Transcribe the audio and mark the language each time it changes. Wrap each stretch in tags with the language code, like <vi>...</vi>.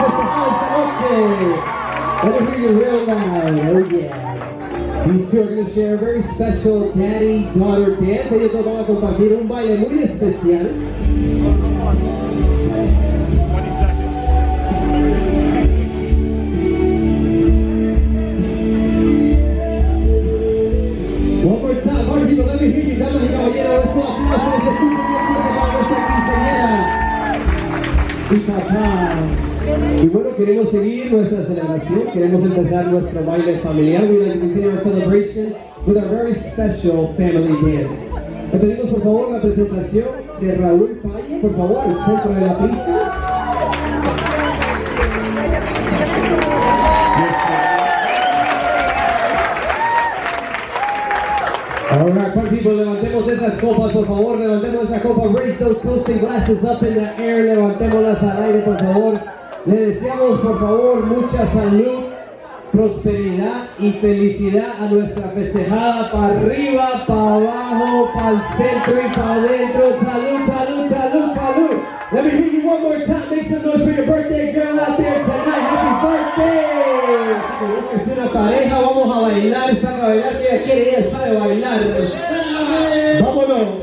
<en>Let me hear you real loud. Oh yeah. These two are going to share a very special daddy-daughter dance.</en> <es>Ellos dos van a compartir un baile muy especial.</es> <en>One more time, party people, let me hear you,</en> <es>damas y caballeros. Ese aplauso se escucha bien fuerte para nuestra quinceañera y papá. Y bueno, queremos seguir nuestra celebración, queremos empezar nuestro baile familiar.</es> <en>We'd like to continue our celebration with a very special family dance.</en> <es>Le pedimos por favor la presentación de Raúl Paye, por favor, al centro de la pista.</es> <en>Alright, party people,</en> <es>levantemos esas copas, por favor, levantemos esa copa.</es> <en>Raise those toasting glasses up in the air,</en> <es>levantémoslas al aire, por favor. Le deseamos por favor mucha salud, prosperidad y felicidad a nuestra festejada, para arriba, para abajo, para el centro y para adentro. Salud, salud, salud, salud.</es> <en>Let me hear you one more time. Make some noise for your birthday girl out there tonight. Happy birthday.</en> <es>Como que es una pareja, vamos a bailar, saca a bailar, que ella quiere, ella sabe bailar. Vámonos.</es>